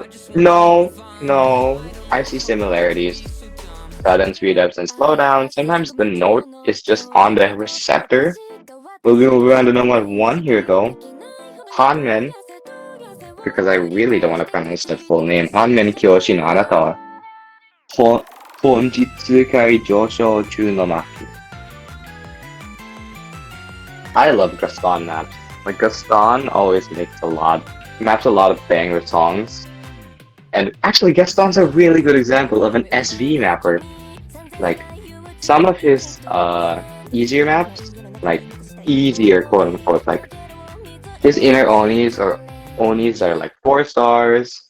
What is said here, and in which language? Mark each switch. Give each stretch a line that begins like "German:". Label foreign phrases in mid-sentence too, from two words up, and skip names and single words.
English: No, no, I see similarities. Sudden speed ups and slowdowns. Sometimes the note is just on the receptor. Moving over on to number one here though. Hanmen, because I really don't want to pronounce that full name. Hanmen Kyoshi no Anata wa Honjitsu kai josho chu no maki. I love Gaston maps. Like Gaston always maps a lot of banger songs. And actually Gaston's a really good example of an SV mapper. Like some of his easier maps, like easier quote unquote, like his inner Onis are like 4 stars.